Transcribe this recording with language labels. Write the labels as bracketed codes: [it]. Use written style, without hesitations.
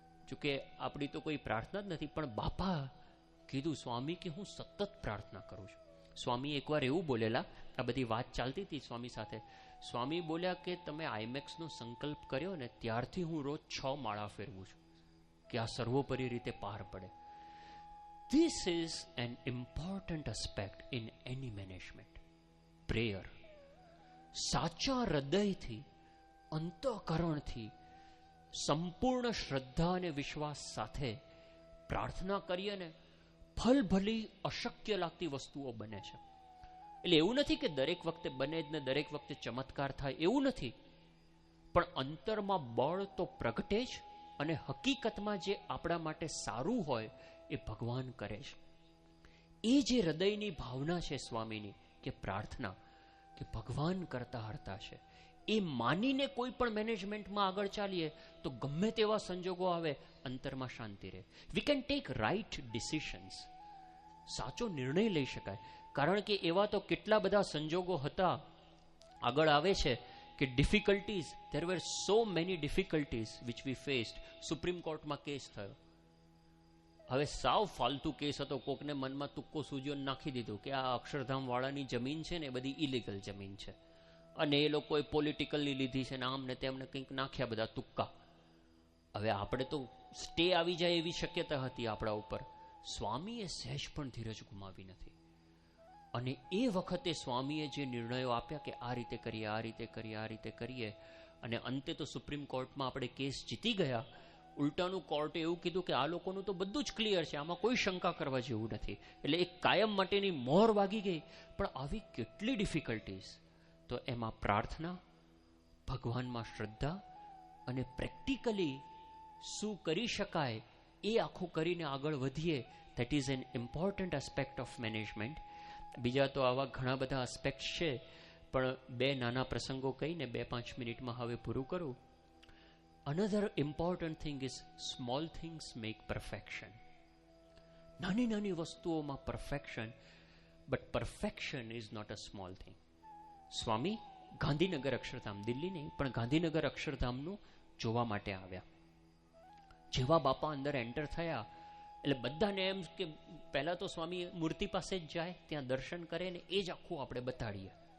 [gu] જોકે આપણી તો કોઈ પ્રાર્થના જ નથી, પણ બાપા કીધું સ્વામી કે હું સતત પ્રાર્થના કરું છું. સ્વામી એકવાર એવું બોલેલા, આ બધી વાત ચાલતી હતી સ્વામી સાથે. સ્વામી બોલ્યા કે તમે આઈમેક્સનો સંકલ્પ કર્યો ને ત્યારથી હું રોજ 6 માળા ફેરવું છું કે આ સર્વોપરી રીતે પાર પડે. [en] This is an important aspect in any management. Prayer. [gu] સાચા હૃદયથી, અંતઃકરણથી, સંપૂર્ણ શ્રદ્ધા અને વિશ્વાસ સાથે પ્રાર્થના કરીએ ને, ફલભલી અશક્ય લાગતી વસ્તુઓ બને છે. એટલે એવું નથી કે દરેક વખતે બને જ ને દરેક વખતે ચમત્કાર થાય, એવું નથી. પણ અંતરમાં બળ તો પ્રગટે જ. અને હકીકતમાં જે આપણા માટે સારું હોય એ ભગવાન કરે છે. એ જે હૃદયની ભાવના છે સ્વામીની, કે પ્રાર્થના, કે ભગવાન કરતા હરતા છે, એ માનીને કોઈ પણ મેનેજમેન્ટમાં આગળ ચાલીએ તો ગમે તેવા સંજોગો આવે, અંતરમાં શાંતિ રહે. [en] We can take right decisions. [gu] સાચો નિર્ણય લઈ શકાય. કારણ કે એવા તો કેટલા બધા સંજોગો હતા, આગળ આવે છે કે difficulties, [en] there were so many difficulties which we faced. [gu] Supreme કોર્ટમાં કેસ થયો. હવે સાવ ફાલતુ કેસ હતો, કોકને મનમાં તુક્કો સૂજ્યો નાખી દીધું કે આ અક્ષરધામ વાળાની જમીન છે ને એ બધી ઇલીગલ જમીન છે અને એ લોકોએ પોલિટિકલી લીધી છે ને આમ ને તેમને કંઈક નાખ્યા બધા તુક્કા. હવે આપણે તો સ્ટે આવી જાય એવી શક્યતા હતી આપણા ઉપર. સ્વામીએ સહેજ પણ ધીરજ ગુમાવી નથી અને એ વખતે સ્વામીએ જે નિર્ણયો આપ્યા કે આ રીતે કરીએ, આ રીતે કરીએ, આ રીતે કરીએ, અને અંતે તો સુપ્રીમ કોર્ટમાં આપણે કેસ જીતી ગયા. ઉલટાનું કોર્ટે એવું કીધું કે આ લોકોનું તો બધું જ ક્લિયર છે, આમાં કોઈ શંકા કરવા જેવું નથી. એટલે એક કાયમ માટેની મોહર વાગી ગઈ. પણ આવી કેટલી ડિફિકલ્ટીઝ, તો એમાં પ્રાર્થના, ભગવાનમાં શ્રદ્ધા અને પ્રેક્ટિકલી શું કરી શકાય એ આખું કરીને આગળ વધીએ. [en] That is an important aspect of management. [gu] બીજા તો આવા ઘણા બધા એસ્પેક્ટ છે, પણ બે નાના પ્રસંગો કહીને 2-5 મિનિટમાં હવે પૂરું કરું. [en] Another important thing is small things make perfection. [gu] નાની નાની વસ્તુઓમાં perfection, [en] but perfection is not a small thing. [gu] સ્વામી ગાંધીનગર અક્ષરધામ, દિલ્હી નહીં પણ ગાંધીનગર અક્ષરધામનું જોવા માટે આવ્યા. જેવા બાપા અંદર એન્ટર થયા એટલે બધાને એમ કે પહેલા તો સ્વામી મૂર્તિ પાસે જ જાય, ત્યાં દર્શન કરે ને એ જ આખું આપણે બતાડીએ.